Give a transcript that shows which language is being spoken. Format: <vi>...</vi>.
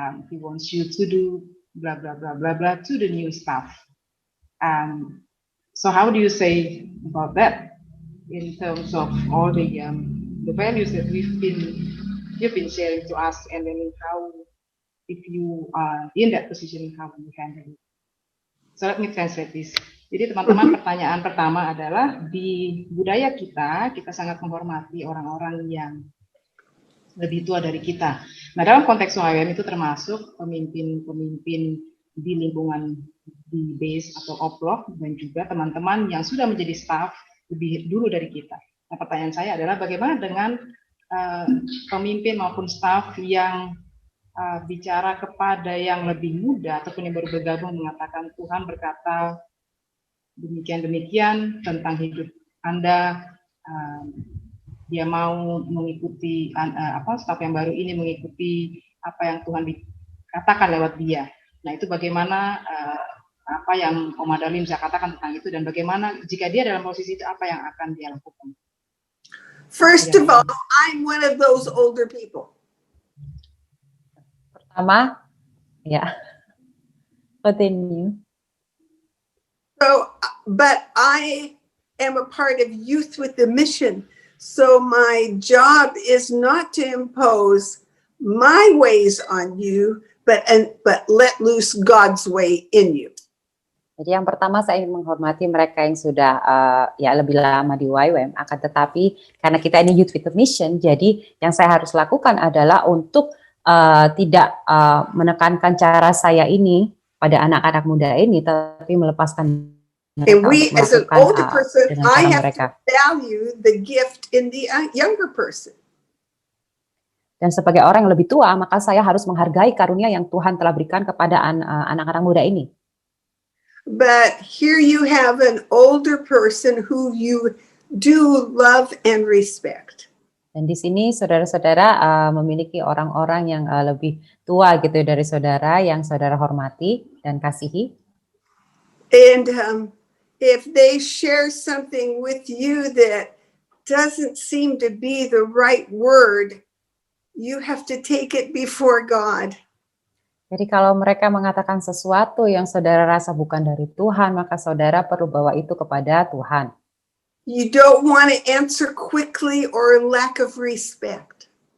<en>He wants you to do blah, blah, blah, blah, blah to the new staff. So how do you say about that in terms of all the values that you've been sharing to us, and then how, if you are in that position, how you handle it? So let me translate this.</en> <id>Jadi teman-teman, pertanyaan pertama adalah di budaya kita sangat menghormati orang-orang yang lebih tua dari kita. Nah, dalam konteks YWAM itu termasuk pemimpin-pemimpin di lingkungan di base atau oplok, dan juga teman-teman yang sudah menjadi staff lebih dulu dari kita. Nah, pertanyaan saya adalah bagaimana dengan pemimpin maupun staff yang bicara kepada yang lebih muda ataupun yang baru bergabung, mengatakan Tuhan berkata demikian-demikian tentang hidup Anda, dia mau mengikuti staff yang baru ini mengikuti apa yang Tuhan katakan lewat dia. Nah, itu bagaimana apa yang Om Darlene bisa katakan tentang itu, dan bagaimana jika dia dalam posisi itu apa yang akan dia lakukan?</id> <en>First of all, I'm one of those older people.</en> <id>Pertama, ya, continue.</id> <en>So, but I am a part of Youth with the Mission. So my job is not to impose my ways on you, but let loose God's way in you.</en> <id>Jadi yang pertama, saya ingin menghormati mereka yang sudah lebih lama di YWAM. Akan tetapi karena kita ini Youth with the Mission, jadi yang saya harus lakukan adalah untuk tidak menekankan cara saya ini pada anak-anak muda ini, tapi melepaskan mereka.</id> <en>And we, as an older person, I have</en> <id>mereka.</id> <en>to value the gift in the younger person.</en> <id>Dan sebagai orang yang lebih tua, maka saya harus menghargai karunia yang Tuhan telah berikan kepada anak-anak muda ini.</id> <en>But here you have an older person who you do love and respect.</en> <id>Dan di sini saudara-saudara memiliki orang-orang yang lebih tua gitu dari saudara, yang saudara hormati dan kasihi.</id> <en>And if they share something with you that doesn't seem to be the right word, you have to take it before God.</en> <id>Jadi kalau mereka mengatakan sesuatu yang saudara rasa bukan dari Tuhan, maka saudara perlu bawa itu kepada Tuhan.</id> <en>You don't want to answer quickly or lack of respect.</en>